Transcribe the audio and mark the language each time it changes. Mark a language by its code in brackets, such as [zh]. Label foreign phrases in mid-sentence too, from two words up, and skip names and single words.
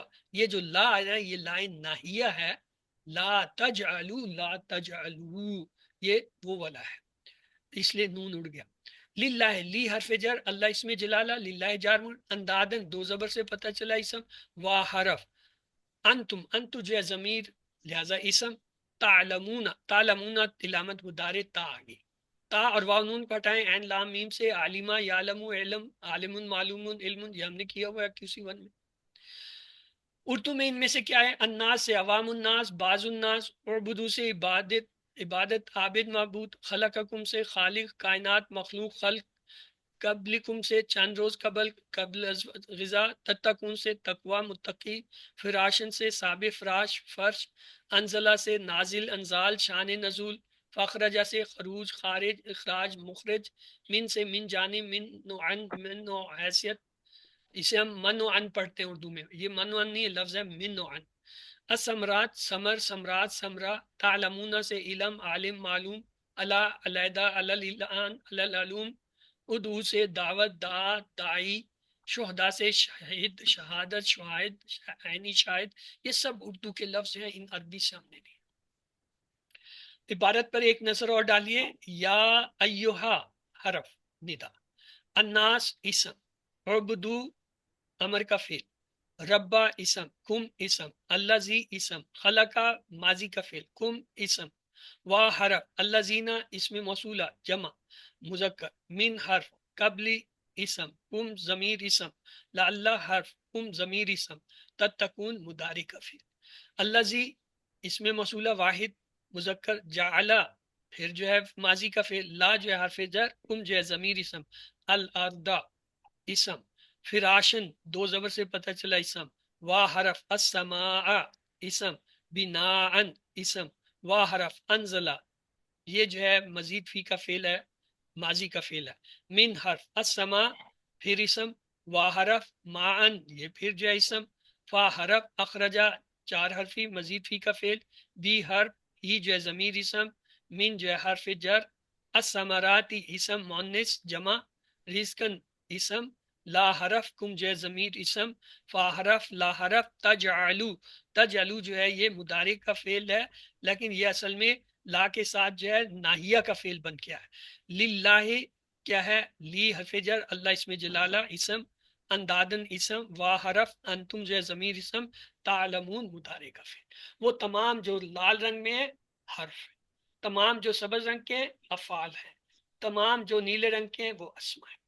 [ur] یہ جو لا ہے یہ لا ناہیہ ہے، [ar] لا تجعلو، لا تجعلو، [ur] یہ وہ والا ہے، اس لیے نون اڑ گیا۔ للہ، لی حرف جر، اللہ اس میں جلالہ، للہ جار مجرور۔ اندادن 2 زبر سے پتہ چلا اسم۔ وا حرف، انتم، انتو جو ہے ضمیر لہذا اسم۔ تعلمون، تعلمون علامت مضارع تا آگی، تا اور واو نون کو ہٹائیں، عین لام میم سے، عالمہ یعلم علم، عالم معلوم علم، یہ ہم نے کیا ہوا ہے QC1 میں۔ اردو میں ان میں سے کیا ہے؟ الناس سے عوام الناس، بعض الناس، عبدو سے عبادت، عبادت عابد معبود، خلقکم سے خالق کائنات مخلوق خلق، قبلکم سے چند روز قبل، قبل غذا، تتقون سے تقوی متقی، فراشن سے سابع فراش فرش، انزلہ سے نازل انزال شان نزول، فخرجہ سے خروج خارج اخراج مخرج، من سے من جانب من نوعن من نوع حیثیت، اسے ہم من و ان پڑھتے ہیں اردو میں، یہ من و ان نہیں لفظ ہے، من و ان۔ الثمرات ثمر ثمرات ثمرہ، تعلمون سے علم عالم معلوم، علی علیحدہ علان علعلوم، ادعو سے دعوت دعا داعی، شہداء سے شہید شہادت شاہد عینی شاہد، یہ سب اردو کے لفظ ہیں، ان عربی سے ہم نے لی۔ عبارت پر ایک نظر اور ڈالیے۔ یا ایہا حرف ندا، الناس اسم، عبدو امر کا فعل، ربا اسم، کم اسم، الذی اسم، خلقا ماضی کا فعل، کم اسم، وا حرف، الذین اسم موصولہ جمع مذکر، من حرف، قبلی اسم، کم ضمیر اسم، لعل حرف، کم ضمیر اسم، تتقون مضارع کا فعل۔ الذی اسم موصولہ واحد مذکر، جعل پھر جو ہے ماضی کا فعل، لا جو ہے حرف جر، کم جو ہے ضمیر اسم، الارض اسم، فراشن 2 زبر سے پتہ چلا اسم، وا حرف السماء اسم، بناءن اسم، وا حرف انزلہ یہ جو ہے مزید فی کا فعل ہے، ماضی کا فعل ہے، من حرف السماء پھر اسم، وا حرف معن یہ پھر جو ہے اسم، فا حرف اخرجا چار حرفی مزید فی کا فعل، بی حرف ہی جو ہے ضمیر اسم، من جو ہے حرف جر، الثمراتی اسم مؤنث جمع، رزقن اسم، لا حرف کم جو ہے ضمیر اسم، فا حرف لا حرف تجعلو، تجعلو جو ہے یہ مضارع کا فعل ہے لیکن یہ اصل میں لا کے ساتھ جو ہے ناہیہ کا فعل بن گیا ہے، للہ کیا ہے، لی حرف جر، اللہ اسم جلالہ اسم، اندادن اسم، وا حرف انتم جو ہے ضمیر اسم، تعلمون مضارع کا فعل، وہ تمام جو لال رنگ میں ہے حرف ہے، تمام جو سبز رنگ کے ہیں افعال ہیں، تمام جو نیلے رنگ کے ہیں وہ اسماء ہیں۔